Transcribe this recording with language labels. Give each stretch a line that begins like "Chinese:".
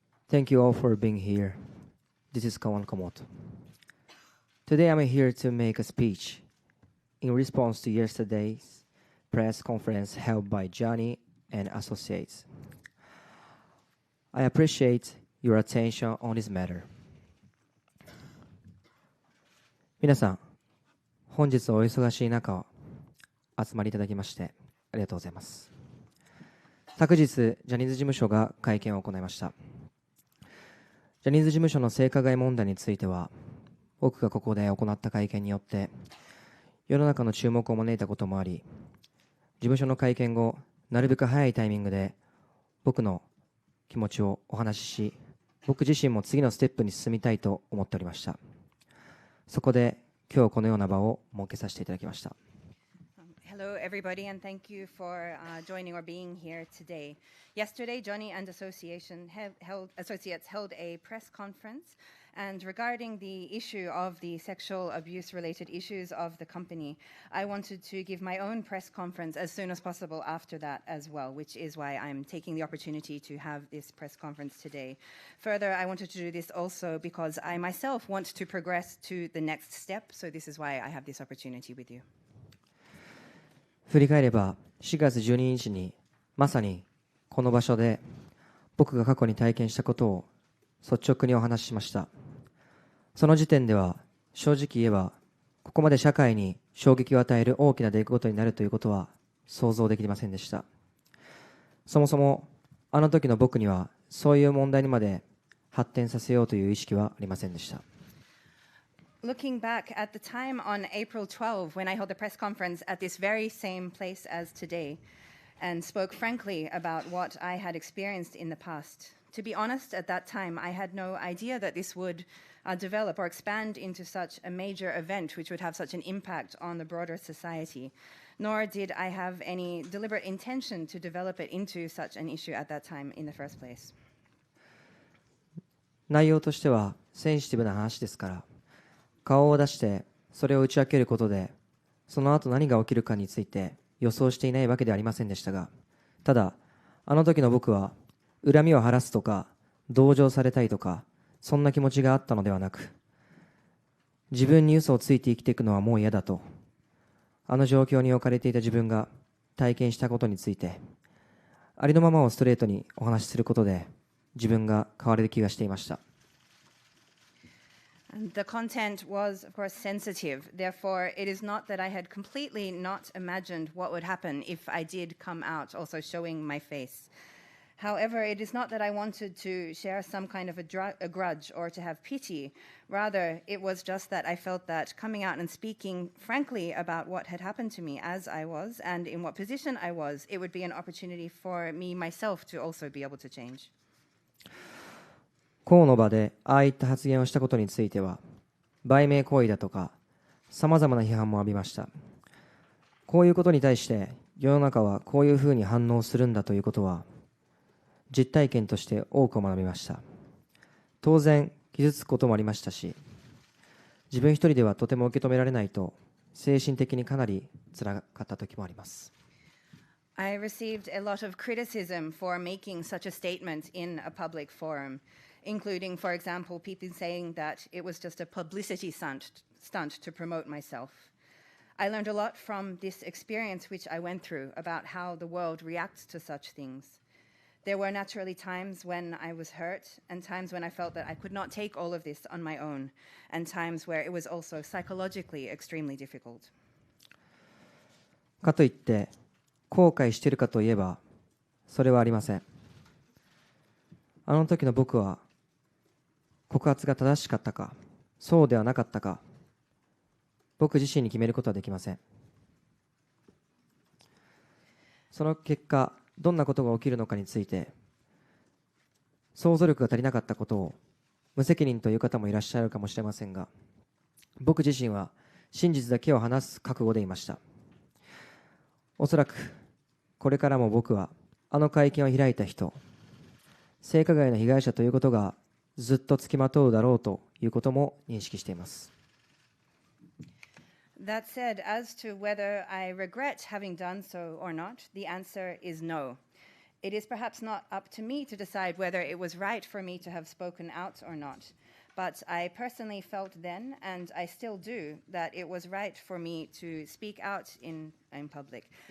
English: Thank you all for being here. This is Kawan Okamoto. Today I'm here to make a speech in response to yesterday's press conference held by Johnny and Associates. I appreciate your attention on this matter.
Japanese: 皆さん、本日お忙しい中集まりいただきましてありがとうございます。昨日、ジャニーズ事務所が会見を行いました。ジャニーズ事務所の性加害問題については、僕がここで行った会見によって、世の中の注目を招いたこともあり、事務所の会見後、なるべく早いタイミングで、僕の気持ちをお話しし、僕自身も次のステップに進みたいと思っておりました。そこで、今日このような場を設けさせていただきました。
English: Hello, everybody, and thank you for joining or being here today. Yesterday, Johnny and Associates held a press conference And regarding the issue of the sexual abuse-related issues of the company, I wanted to give my own press conference as soon as possible after that as well, which is why I'm taking the opportunity to have this press conference today. Further, I wanted to do this also because I myself want to progress to the next step, so this is why I have this opportunity with you.
Japanese: 振り返れば4月12日にまさにこの場所で僕が過去に体験したことを率直にお話ししました。その時点では正直言えばここまで社会に衝撃を与える大きな出来事になるということは想像できませんでした。そもそもあの時の僕にはそういう問題にまで発展させようという意識はありませんでした。
English: Looking back at the time on April 12, when I held the press conference at this very same place as today, and spoke frankly about what I had experienced in the past. To be honest, at that time, I had no idea that this would develop or expand into such a major event which would have such an impact on the broader society, nor did I have any deliberate intention to develop it into such an issue at that time in the first place.
Japanese: 内容としてはセンシティブな話ですから、顔を出してそれを打ち明けることで、その後何が起きるかについて予想していないわけではありませんでしたが、ただあの時の僕は恨みを晴らすとか同情されたいとかそんな気持ちがあったのではなく、自分に嘘をついて生きていくのはもう嫌だと、あの状況に置かれていた自分が体験したことについてありのままをストレートにお話しすることで自分が変われる気がしていました。
English: And the content was, of course, sensitive. Therefore, it is not that I had completely not imagined what would happen if I did come out, also showing my face. However, it is not that I wanted to share some kind of a grudge or to have pity. Rather, it was just that I felt that coming out and speaking frankly about what had happened to me as I was and in what position I was, it would be an opportunity for me myself to also be able to change.
Japanese: 公の場でああいった発言をしたことについては売名行為だとかさまざまな批判も浴びました。こういうことに対して世の中はこういうふうに反応するんだということは実体験として多く学びました。当然傷つくこともありましたし、自分一人ではとても受け止められないと精神的にかなり辛かった時もあります。
English: I received a lot of criticism for making such a statement in a public forum, including, for example, people saying that it was just a publicity stunt to promote myself. I learned a lot from this experience which I went through about how the world reacts to such things. There were naturally times when I was hurt and times when I felt that I could not take all of this on my own, and times where it was also psychologically extremely difficult.
Japanese: かといって後悔しているかといえばそれはありません。あの時の僕は告発が正しかったかそうではなかったか僕自身に決めることはできません。その結果どんなことが起きるのかについて想像力が足りなかったことを無責任という方もいらっしゃるかもしれませんが、僕自身は真実だけを話す覚悟でいました。おそらくこれからも僕はあの会見を開いた人、性加害の被害者ということがずっとつきまとうだろうということも認識しています。
English: That said, as to whether I regret having done so or not, the answer is no. It is perhaps not up to me to decide whether it was right for me to have spoken out or not. But I personally felt then, and I still do, that it was right for me to speak out in public.